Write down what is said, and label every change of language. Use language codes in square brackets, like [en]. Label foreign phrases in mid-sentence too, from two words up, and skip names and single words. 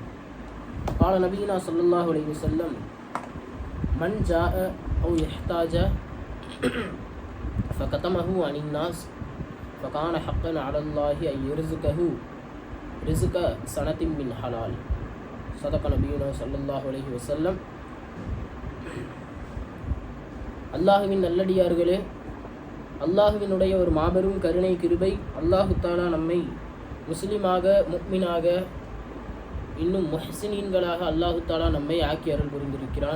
[ar] قال نبينا صلى الله عليه وسلم من جاء أو يحتاج فكتمه عن الناس فكان حقا على الله أن يرزقه رزق سنة من حلال صدق نبينا صلى الله عليه وسلم. [ta] அல்லாஹுவின் நல்லடியார்களே, அல்லாஹுவினுடைய ஒரு மாபெரும் கருணை கிருபை, [ar] الله تعالى [ta] நம்மை முஸ்லிமாக முஃமினாக இன்னும் முஹ்சினீன்களாக [ar] الله تعالى [ta] நம்மை ஆக்கி அருள் புரிந்திருக்கிறான்.